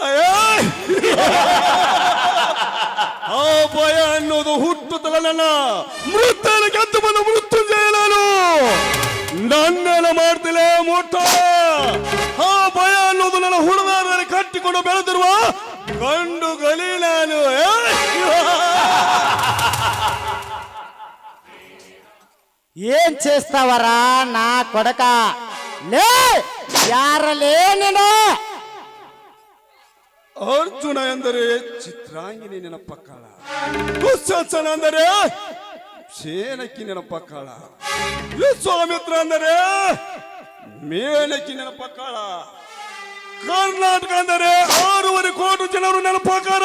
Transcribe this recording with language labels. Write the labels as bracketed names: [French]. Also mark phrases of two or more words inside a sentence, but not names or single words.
[Kannada] ಆ ಭಯ ಅನ್ನೋದು ಹುಟ್ಟುತ್ತಲ್ಲ ನನ್ನ ಮೃತ್ಯನ ಗೆದ್ದು ಬಂದ ಮೃತ್ಯುಂಜಯ. ನನ್ನೆಲ್ಲ ಮಾಡ್ತಿಲ್ಲ ಮುಟ್ಟ. ಆ ಭಯ ಅನ್ನೋದು ನನ್ನ ಹುಡುಗರಲ್ಲಿ ಕಟ್ಟಿಕೊಂಡು ಬೆಳೆದಿರುವ ಗಂಡು ಗಲಿ ನಾನು. [Telugu] ఏం చేస్తావరా నా కొడక? [Kannada] ಲೇ ಯಾರಲೇ ನೀನು? ಅರ್ಜುನ ಎಂದರೆ ಚಿತ್ರಾಂಗಿನಿ ನೆನಪಕ್ಕಾಳ, ದುಶ್ಯಾಸನ ಅಂದರೆ ಸೇನಕಿ ನೆನಪಕ್ಕಾಳ, ವಿಶ್ವಾಮಿತ್ರ ಅಂದರೆ ಮೇನಕಿ ನೆನಪಕ್ಕಾಳ, ಕರ್ನಾಟಕ ಅಂದರೆ 6.5 ಕೋಟಿ ಜನರು ನೆನಪಕ್ಕಾರ.